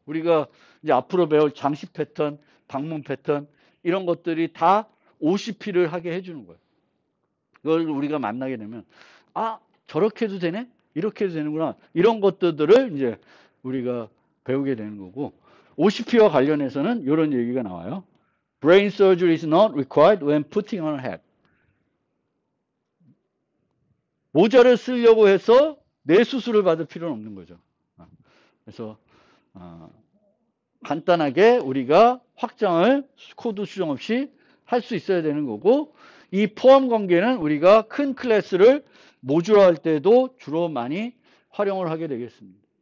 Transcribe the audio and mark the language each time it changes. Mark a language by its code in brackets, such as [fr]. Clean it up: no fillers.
[ko] 우리가 이제 앞으로 배울 장식 패턴, 방문 패턴 이런 것들이 다 OCP를 하게 해주는 거예요. 그걸 우리가 만나게 되면 저렇게 해도 되네? 이렇게 해도 되는구나. 이런 것들을 이제 우리가 배우게 되는 거고, OCP와 관련해서는 이런 얘기가 나와요. [en] Brain surgery is not required when putting on a hat. [ko] 모자를 쓰려고 해서 뇌 수술을 받을 필요는 없는 거죠. 그래서 간단하게 우리가 확장을 코드 수정 없이 할 수 있어야 되는 거고, 이 포함 관계는 우리가 큰 클래스를 모듈화할 때도 주로 많이 활용을 하게 되겠습니다.